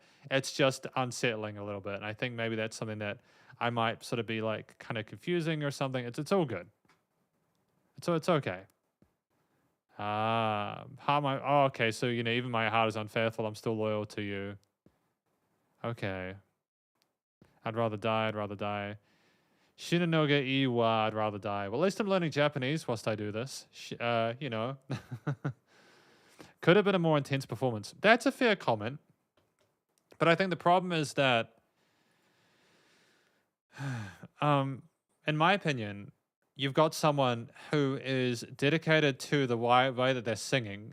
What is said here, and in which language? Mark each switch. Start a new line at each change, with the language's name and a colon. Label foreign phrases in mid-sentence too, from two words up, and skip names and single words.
English: It's just unsettling a little bit. And I think maybe that's something that I might sort of be like kind of confusing or something. It's all good. It's okay. Okay, so you know, even my heart is unfaithful, I'm still loyal to you. Okay. I'd rather die. Shinunoga-E-Wa, I'd rather die. Well, at least I'm learning Japanese whilst I do this. You know. Could have been a more intense performance. That's a fair comment. But I think the problem is that, in my opinion, you've got someone who is dedicated to the way that they're singing.